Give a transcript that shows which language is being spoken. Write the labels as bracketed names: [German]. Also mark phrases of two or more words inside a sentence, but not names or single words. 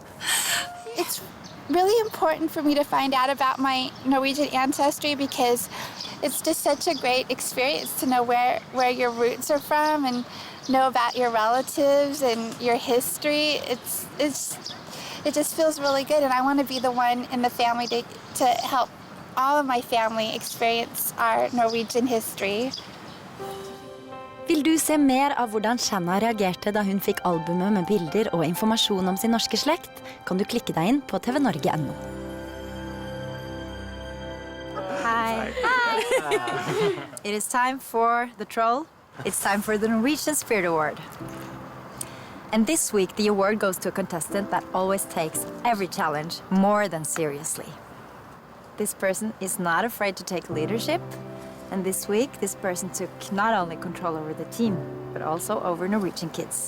[English] It's really important for me to find out about my Norwegian ancestry because it's just such a great experience to know where your roots are from and know about your relatives and your history. It just feels really good, and I want to be the one in the family to help all of my family experience our Norwegian history. [Norwegian] Vil du se mer av hvordan Shanna reagerte da hun fikk albumet med bilder og informasjon om sin norske slekt, kan du klikke deg inn på tvnorge.no. [English] Hi. Hi. It is time for the troll. It's time for the Norwegian Spirit Award. And this week, the award goes to a contestant that always takes every challenge more than seriously. This person is not afraid to take leadership. And this week, this person took not only control over the team, but also over Norwegian kids.